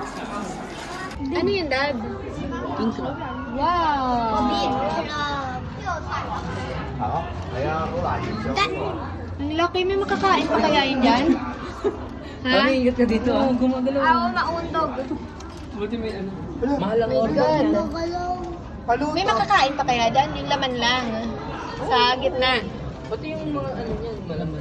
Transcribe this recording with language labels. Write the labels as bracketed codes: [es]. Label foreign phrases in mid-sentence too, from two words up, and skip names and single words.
[tl] Ano yun, Dad? Pink lang. Wow! [yue] 好，嚟啊，好難影相喎。 [tl] Ang laki, may makakain pa kaya yun dyan? Ha? Ingat ka dito ah. Gumagalaw. Oo, maundog. Buti may ano. Mahal ang order niya. Paluto. May makakain pa kaya dyan? Yung laman lang. Sa gitna. Pati yung mga ano niya, malaman.